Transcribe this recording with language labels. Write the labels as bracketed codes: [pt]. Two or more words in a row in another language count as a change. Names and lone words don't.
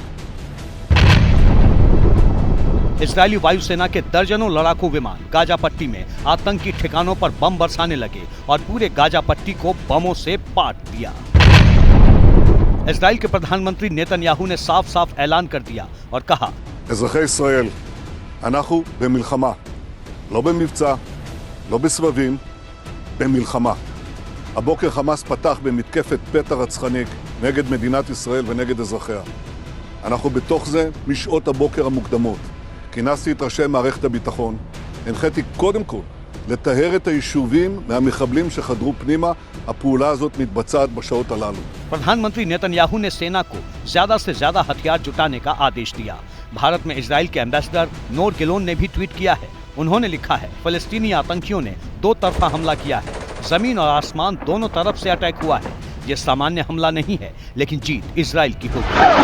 [hi] इजरायली वायुसेना के दर्जनों लड़ाकू विमान गाजा पट्टी में आतंकी ठिकानों पर बम बरसाने लगे और पूरे गाजा पट्टी को बमों से पाट दिया। इजराइल के प्रधानमंत्री नेतन्याहू ने साफ साफ ऐलान कर दिया और कहा, [he] אזרחי ישראל, אנחנו במלחמה, לא במבצע, לא בסבבים, במלחמה. הבוקר חמאס פתח במתקפת פתע רצחנית נגד מדינת ישראל ונגד אזרחיה. אנחנו בתוך זה משעות הבוקר המוקדמות. כינסתי את ראשי מערכת הביטחון, הנחיתי קודם כל לטהר את היישובים מהמחבלים שחדרו פנימה. הפעולה הזאת מתבצעת בשעות הללו. [hi] प्रधानमंत्री नेतन्याहू ने सेना को ज्यादा से ज्यादा हथियार जुटाने का आदेश दिया। भारत में इजराइल के एम्बेसडर नोर गिलोन ने भी ट्वीट किया है। उन्होंने लिखा है, फिलिस्तीनी आतंकियों ने 2 तरफा हमला किया है। जमीन और आसमान दोनों तरफ से अटैक हुआ है। ये सामान्य हमला नहीं है, लेकिन जीत इजराइल की होगी।